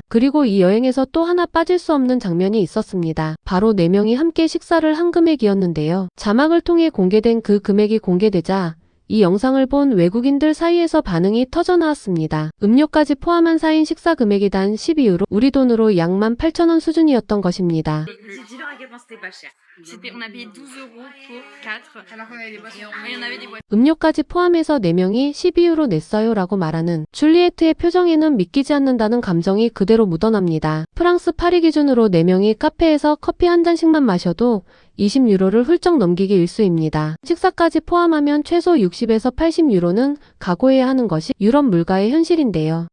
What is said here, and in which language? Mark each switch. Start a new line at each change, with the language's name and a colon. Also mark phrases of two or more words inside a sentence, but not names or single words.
Korean: 그리고 이 여행에서 또 하나 빠질 수 없는 장면이 있었습니다. 바로 4명이 함께 식사를 한 금액이었는데요. 자막을 통해 공개된 그 금액이 공개되자 이 영상을 본 외국인들 사이에서 반응이 터져 나왔습니다. 음료까지 포함한 4인 식사 금액이 단 12유로, 우리 돈으로 약 18,000원 수준이었던 것입니다.
French: Dis-leur à quel point c'était pas cher. On a payé 12 euros pour 4. Alors qu'on avait des boissons. Et on avait des boissons.
Korean: 음료까지 포함해서 4명이 12유로 냈어요 라고 말하는 줄리에트의 표정에는 믿기지 않는다는 감정이 그대로 묻어납니다. 프랑스 파리 기준으로 4명이 카페에서 커피 한 잔씩만 마셔도 20유로를 훌쩍 넘기기 일쑤입니다. 식사까지 포함하면 최소 60에서 80유로는 각오해야 하는 것이 유럽 물가의 현실인데요.